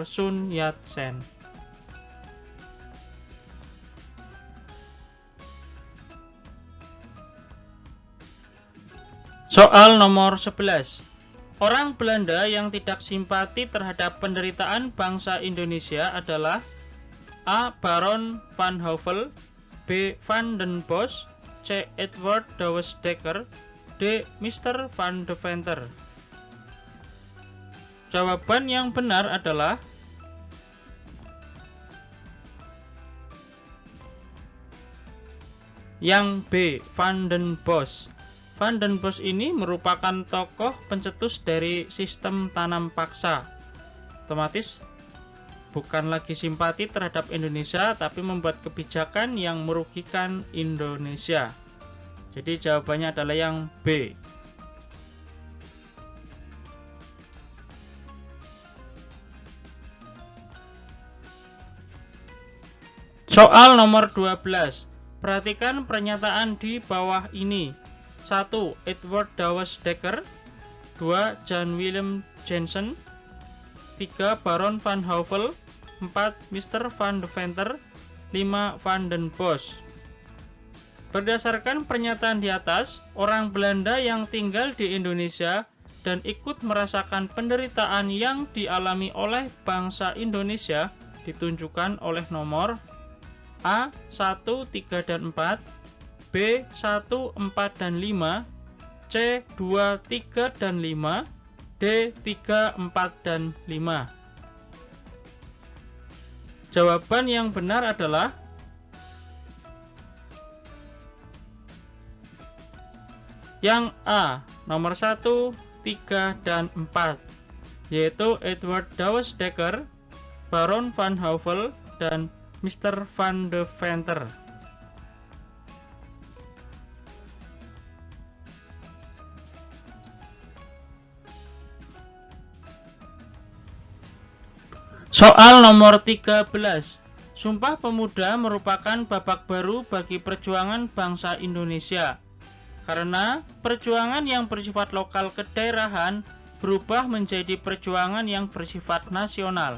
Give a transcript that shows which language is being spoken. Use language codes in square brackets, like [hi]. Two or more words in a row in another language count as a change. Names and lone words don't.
[id] Sun Yat-sen. Soal nomor 11. Orang Belanda yang tidak simpati terhadap penderitaan bangsa Indonesia adalah A. Baron van Houvel, B. Van den Bosch, C. Edward Douwes Dekker, D. Mr. Van Deventer. Jawaban yang benar adalah yang B. Van den Bosch. Van den Bosch ini merupakan tokoh pencetus dari sistem tanam paksa. Otomatis bukan lagi simpati terhadap Indonesia, tapi membuat kebijakan yang merugikan Indonesia. Jadi jawabannya adalah yang B. Soal nomor 12. Perhatikan pernyataan di bawah ini. 1. Edward Douwes Dekker, 2. Jan Willem Jansen, 3. Baron van Houvel, 4. Mr. Van Deventer, 5. Van den Bosch. Berdasarkan pernyataan di atas, orang Belanda yang tinggal di Indonesia dan ikut merasakan penderitaan yang dialami oleh bangsa Indonesia ditunjukkan oleh nomor A. 1, 3, dan 4, B. 1, 4, dan 5, C. 2, 3, dan 5, D. 3, 4, dan 5. Jawaban yang benar adalah yang A, nomor 1, 3, dan 4, yaitu Edward Douwes Dekker, Baron van Houvel, dan Mr. van de Venter. Soal nomor 13. Sumpah Pemuda merupakan babak baru bagi perjuangan bangsa Indonesia, karena perjuangan yang bersifat lokal kedaerahan berubah menjadi perjuangan yang bersifat nasional.